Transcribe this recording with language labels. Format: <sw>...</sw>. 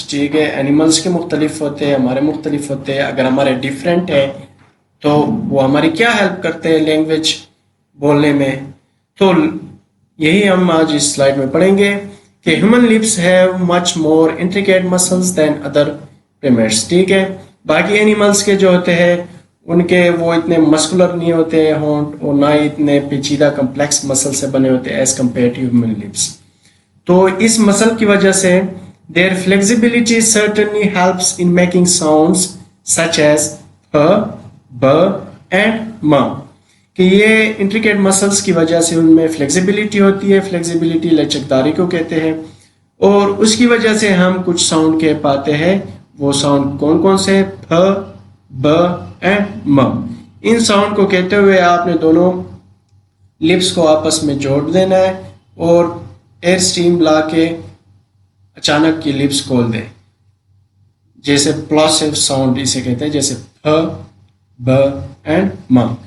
<ur>ٹھیک ہے، اینیملس کے مختلف ہوتے ہیں، ہمارے مختلف ہوتے ہیں. اگر ہمارے ڈفرینٹ ہے تو وہ ہماری کیا ہیلپ کرتے ہیں لینگویج بولنے میں؟ تو یہی ہم آج اس سلائیڈ میں پڑھیں گے کہ</ur> <en>Human lips have much more intricate muscles than other primates.</en> <ur>ٹھیک ہے، باقی اینیملس کے جو ہوتے ہیں ان کے وہ اتنے مسکولر نہیں ہوتے ہیں ہونٹ، اور نہ ہی اتنے پیچیدہ کمپلیکس مسل سے بنے ہوتے ہیں</ur> <en>As compare to human lips.</en> <ur>تو اس مسل کی وجہ سے</ur> <en>their flexibility certainly helps in making sounds such as p, b and m.</en> <ur>کہ یہ انٹریکیٹ مسلس کی وجہ سے ان میں فلیکسیبلٹی ہوتی ہے. فلیکسیبلٹی لچکداری کو کہتے ہیں، اور اس کی وجہ سے ہم کچھ ساؤنڈ کہہ پاتے ہیں. وہ ساؤنڈ کون کون سے؟ پ، ب اینڈ م. ان ساؤنڈ کو کہتے ہوئے آپ نے دونوں لپس کو آپس میں جوڑ دینا ہے اور ایئر اسٹیم لا کے اچانک کی لپس کھول دیں، جیسے پلاسیو ساؤنڈ اسے کہتے ہیں، جیسے پ، ب اینڈ م.</ur>